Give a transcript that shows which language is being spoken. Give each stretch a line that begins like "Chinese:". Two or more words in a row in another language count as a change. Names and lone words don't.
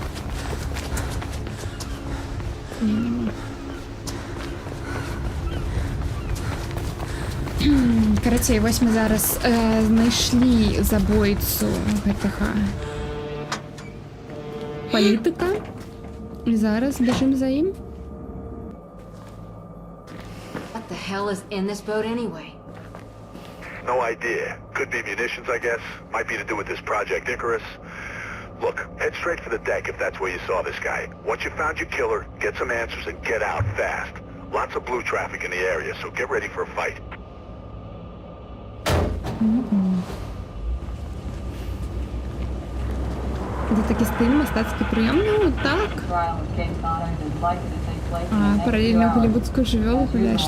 Belarusian: Не, няма. Карацей, вось мы зараз знайшлі забойцу гэтага палітыка. І зараз бежим за ім.
English: What the hell is in this boat anyway? No idea. Could be munitions, I guess. Might be to do with this Project Icarus. Look, head straight for the deck if that's where you saw this guy. Once you found your killer, get some answers and get out fast. Lots of blue traffic in the area, so get ready for a fight.
Ukrainian: Це такий стиль, мистецький прийом, ну так. А, паралельно голівудську живьолу гуляєш.